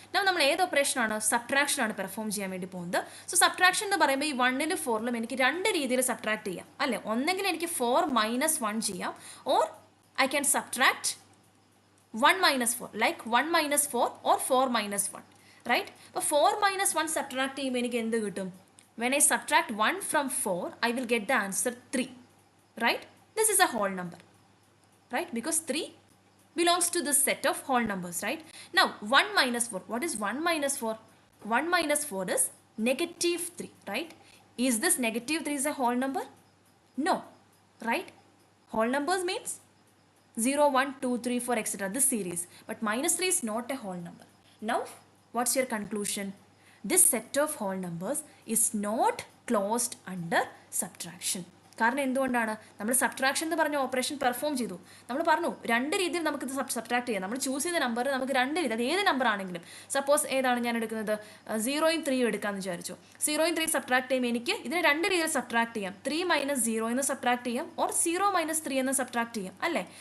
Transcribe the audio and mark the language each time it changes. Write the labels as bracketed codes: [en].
[ml] Now നമ്മൾ ഏത് ഓപ്പറേഷനാണ്? സബ്ട്രാക്ഷനാണ് perform ചെയ്യാൻ വേണ്ടി പോകുന്നത്. സോ സബ്ട്രാക്ഷൻ എന്ന് പറയുമ്പോൾ ഈ 1ലും 4ലും എനിക്ക് രണ്ട് രീതിയിൽ സബ്ട്രാക്ട് ചെയ്യാം, അല്ലേ? ഒന്നെങ്കിൽ എനിക്ക് 4 - 1 ചെയ്യാം, [en] Or I can subtract 1 - 4, like 1 - 4 or 4 - 1, right? [ml] അപ്പോൾ 4 - 1 സബ്ട്രാക്ട് ചെയ്യുമ്പോൾ എനിക്ക് എന്ത് കിട്ടും? [en] When I subtract 1 from 4, I will get the answer 3, right? This is a whole number, right? Because 3 belongs to this set of whole numbers, right? Now 1 - 4, what is 1 - 4? 1 - 4 is -3, right? Is this -3 is a whole number? No, right? Whole numbers means 0, 1, 2, 3, 4 etc. this series, but -3 is not a whole number. Now what's your conclusion? This set of whole numbers is not closed under subtraction. [ml] കാരണം എന്തുകൊണ്ടാണ്? നമ്മൾ subtraction എന്ന് പറഞ്ഞ operation perform ചെയ്തു. നമ്മൾ പറഞ്ഞു രണ്ട് രീതിയിൽ നമുക്കിത് സബ്ട്രാക്ട് ചെയ്യാം. നമ്മൾ ചൂസ് ചെയ്ത നമ്പർ നമുക്ക് രണ്ട് രീതി, അത് ഏത് നമ്പർ ആണെങ്കിലും. സപ്പോസ് ഏതാണ് ഞാൻ എടുക്കുന്നത്? 0യും 3യും എടുക്കാമെന്ന് വിചാരിച്ചു. 0യും 3യും സബ്ട്രാക്ട് ചെയ്യുമ്പോൾ എനിക്ക് ഇതിനെ രണ്ട് രീതിയിൽ സബ്ട്രാക്ട് ചെയ്യാം. 3 - 0 എന്ന് സബ്ട്രാക്ട് ചെയ്യാം, ഓർ 0 - 3 എന്ന് സബ്ട്രാക്ട് ചെയ്യാം, അല്ലേ?